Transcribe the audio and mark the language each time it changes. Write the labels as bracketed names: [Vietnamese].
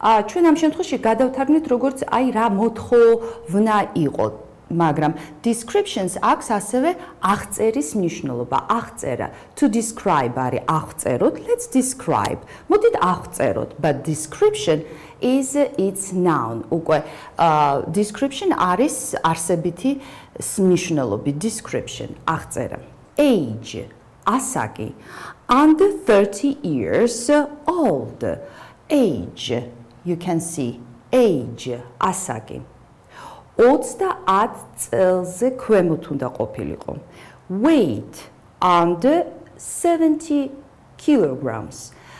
[Georgian] ჩვენ ამ შემთხვევაში გადავთარგმნით როგორც აი რა მოთხოვნა იყო. მაგრამ descriptions აქვს ასევე აღწერის მნიშვნელობა, აღწერა. [English] To describe [Georgian] არის აღწეროთ, [English] let's describe. [Georgian] მოდით აღწეროთ, [English] but description is its noun. [Georgian] უკვე description არის არსებითი მნიშვნელობი, description, აღწერა. [English] Age, ასაკი, under 30 years old. Age, you can see, age, ასაკი. [Georgian] 30 წელზე ქვემოთ უნდა ყოფილიყო. [English] Weight, under 70 kilograms.